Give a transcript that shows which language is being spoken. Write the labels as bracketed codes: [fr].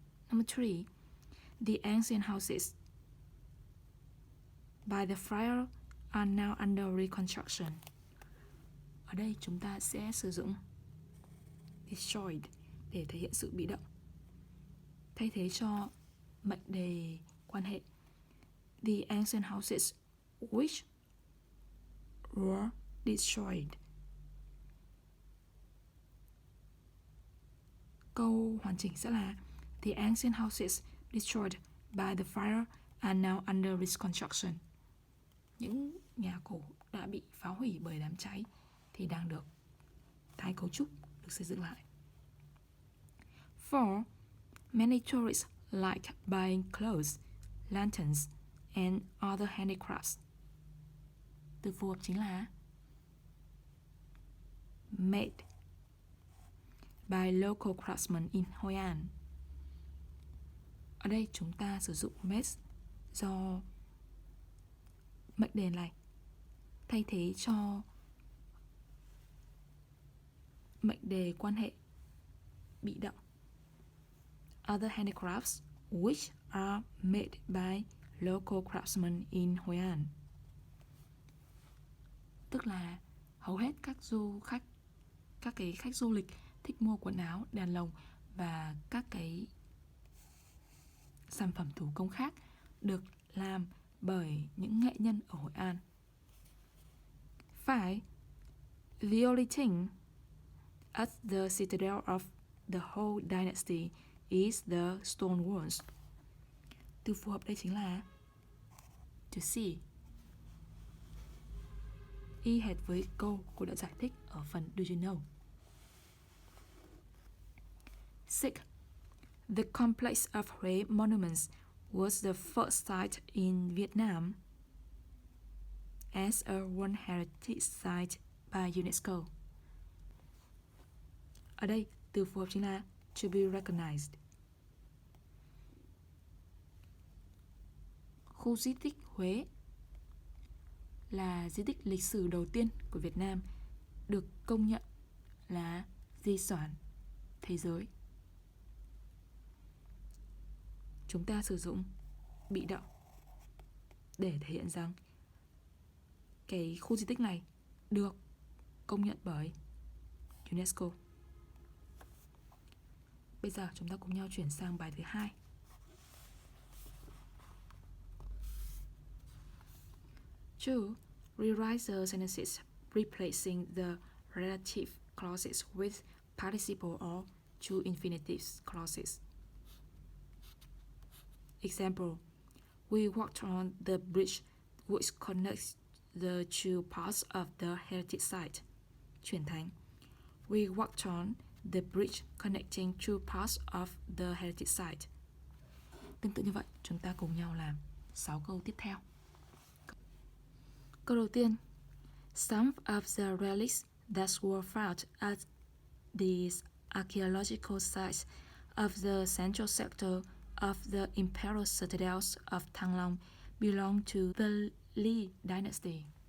[en] Number 3. The ancient houses by the fire are now under reconstruction. [vi] Ở đây chúng ta sẽ sử dụng destroyed để thể hiện sự bị động, thay thế cho mệnh đề quan hệ the ancient houses which were destroyed. Câu hoàn chỉnh sẽ là the ancient houses destroyed by the fire are now under reconstruction. Những nhà cổ đã bị phá hủy bởi đám cháy thì đang được tái cấu trúc, được xây dựng lại. 4. [en] Many tourists like buying clothes, lanterns, and other handicrafts. [vi] Từ phù hợp chính là made by local craftsmen in Hội An. Ở đây chúng ta sử dụng made do mệnh đề này thay thế cho mệnh đề quan hệ bị động. [en] Other handicrafts which are made by local craftsmen in Hội An. [vi] Tức là hầu hết các cái khách du lịch thích mua quần áo, đèn lồng và các cái sản phẩm thủ công khác được làm bởi những nghệ nhân ở Hội An. 5. [en] The only thing at the citadel of the whole dynasty is the stone walls. [vi] Từ phù hợp đây chính là to see. Y hệt với câu cô đã giải thích ở phần Do you know? 6. [en] The complex of Huế monuments was the first site in Vietnam as a World Heritage Site by UNESCO. [vi] Ở đây, từ phù hợp chính là to be recognized. Khu di tích Huế là di tích lịch sử đầu tiên của Việt Nam được công nhận là di sản thế giới. Chúng ta sử dụng bị động để thể hiện rằng cái khu di tích này được công nhận bởi UNESCO. Bây giờ chúng ta cùng nhau chuyển sang bài thứ 2. [en] Two, rewrite the sentences replacing the relative clauses with participle or two infinitives clauses. Example, we walked on the bridge which connects the two parts of the heritage site. Chuyển thành, we walked on the bridge connecting two parts of the heritage site. [vi] Tương tự như vậy, chúng ta cùng nhau làm 6 câu tiếp theo. [en] Câu đầu tiên, some of the relics that were found at these archaeological sites of the central sector of the imperial citadels of Thăng Long belong to the Lý dynasty.